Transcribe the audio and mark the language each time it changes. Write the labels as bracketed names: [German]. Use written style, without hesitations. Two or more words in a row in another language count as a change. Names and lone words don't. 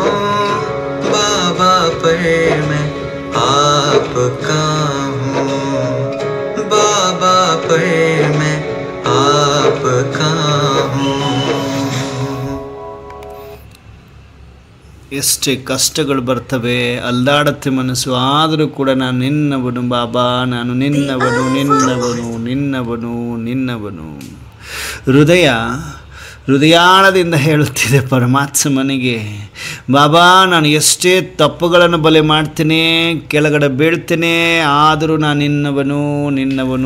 [Hindi] बाबा पर मैं आपका हूँ, बाबा पर मैं आपका हूँ. [Kannada] ಎಷ್ಟೇ ಕಷ್ಟಗಳು ಬರ್ತವೆ, ಅಲ್ದಾಡುತ್ತೆ ಮನಸ್ಸು, ಆದರೂ ಕೂಡ ನಾನು ನಿನ್ನವನು ಬಾಬಾ, ನಾನು ನಿನ್ನವನು ನಿನ್ನವನು ನಿನ್ನವನು ನಿನ್ನವನು. ಹೃದಯಾಳದಿಂದ ಹೇಳುತ್ತಿದೆ ಪರಮಾತ್ಮನಿಗೆ, ಬಾಬಾ ನಾನು ಎಷ್ಟೇ ತಪ್ಪುಗಳನ್ನು ಬಲೆ ಮಾಡ್ತೇನೆ, ಕೆಳಗಡೆ ಬೀಳ್ತೇನೆ, ಆದರೂ ನಾನು ನಿನ್ನವನು.